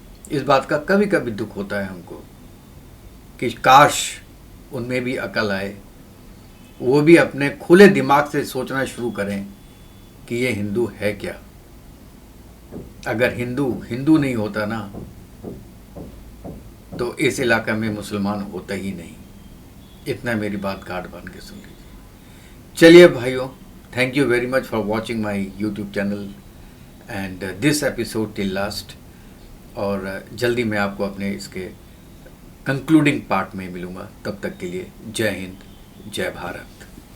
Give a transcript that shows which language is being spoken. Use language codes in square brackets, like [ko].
[hi] इस बात का कभी कभी दुख होता है हमको कि काश उनमें भी अकल आए, वो भी अपने खुले दिमाग से सोचना शुरू करें कि ये हिंदू है क्या। अगर हिंदू नहीं होता ना, तो इस इलाके में मुसलमान होता ही नहीं। इतना मेरी बात गांठ बांध के सुन लीजिए। चलिए भाइयों, [en] Thank you very much for watching my YouTube channel and this episode till last. [hi] और जल्दी मैं आपको अपने इसके कंक्लूडिंग पार्ट में मिलूँगा. तब तक के लिए जय हिंद, जय भारत.